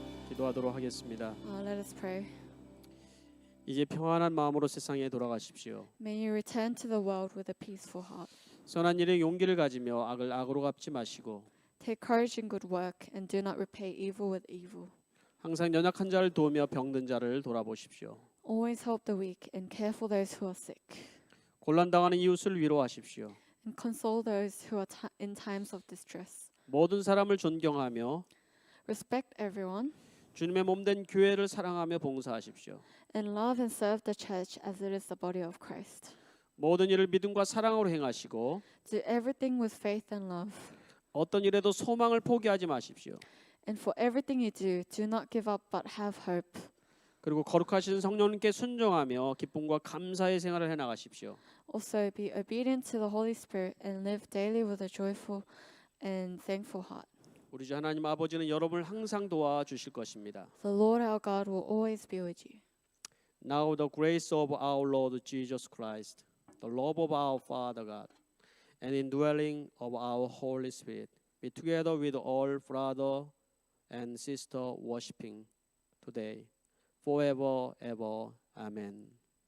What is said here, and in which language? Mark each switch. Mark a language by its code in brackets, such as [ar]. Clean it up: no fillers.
[ko] 기도하도록 하겠습니다. [en] Let us pray. [ko] 이제 평안한 마음으로 세상에 돌아가십시오. [en] May you return to the world with a peaceful heart. [ko] 선한 일에 용기를 가지며 악을 악으로 갚지 마시고 [en] Take courage in good work and do not repay evil with evil. [ko] 항상 연약한 자를 도우며 병든 자를 돌아보십시오. [en] Always help the weak and care for those who are sick. [ko] 곤란당하는 이웃을 위로하십시오. [en] And console those who are in times of distress. [ko] 모든 사람을 존경하며 [en] Respect everyone [ko] 주님의 몸된 교회를 사랑하며 봉사하십시오. [en] and love and serve the church as it is the body of Christ. [ko] 모든 일을 믿음과 사랑으로 행하시고 [en] Do everything with faith and love. [ko] 어떤 일에도 소망을 포기하지 마십시오. [en] And for everything you do not give up but have hope. [ko] 그리고 거룩하신 성령님께 순종하며 기쁨과 감사의 생활을 해나가십시오. [en] Also be obedient to the Holy Spirit and live daily with a joyful and thankful heart. [ko] 우리 주 하나님 아버지는 여러분을 항상 도와주실 것입니다. [en] The Lord our God will always be with you. Now the grace of our Lord Jesus Christ, the love of our Father God, and indwelling of our Holy Spirit be together with all brother and sister worshiping today, forever, ever. Amen.